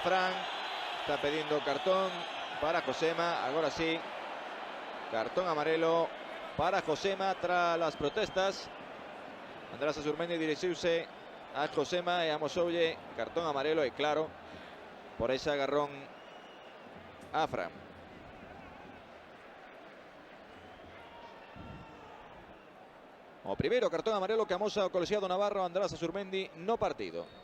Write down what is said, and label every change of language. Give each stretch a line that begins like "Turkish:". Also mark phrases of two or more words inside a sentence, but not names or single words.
Spanish: Fran está pidiendo cartón para Josema. Ahora sí.
Galician: Cartón amarelo
Spanish: para Josema tras las protestas.
Galician: Andrés Azurmendi dirixiuse a Josema e a Mosoulle. Cartón amarelo e claro por ese agarrón a Fran. O primeiro cartón amarelo que amosa o colexiado navarro Andrés Azurmendi no partido.